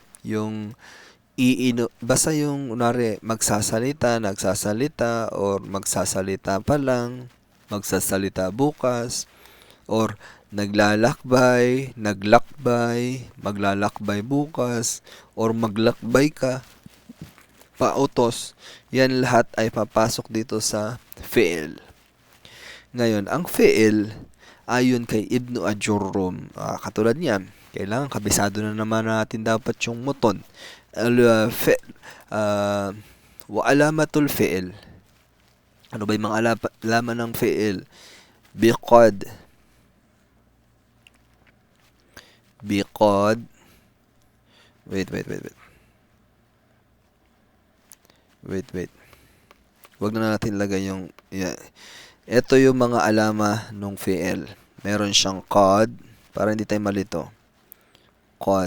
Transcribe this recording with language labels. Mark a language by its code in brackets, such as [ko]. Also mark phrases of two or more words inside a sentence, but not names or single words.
[tl] Yung basta yung unari magsasalita, nagsasalita, or magsasalita pa lang, magsasalita bukas, or naglalakbay, naglakbay, maglalakbay bukas, or maglakbay ka, pautos. Yan lahat ay papasok dito sa fi'il. Ngayon, ang fi'il, ayon kay Ibn Ajurrum, katulad niyan, kailangan kabisado na naman natin dapat yung muton. [ar] وعلامة الفعل. [tl] Ano ba yung mga alaman ng fi'il? [ar] بقد. بقد. [tl] Wait. Huwag na natin lagay yung... Yeah. Ito yung mga alama ng fi'il. Meron siyang qad. Para hindi tayo malito. Qad.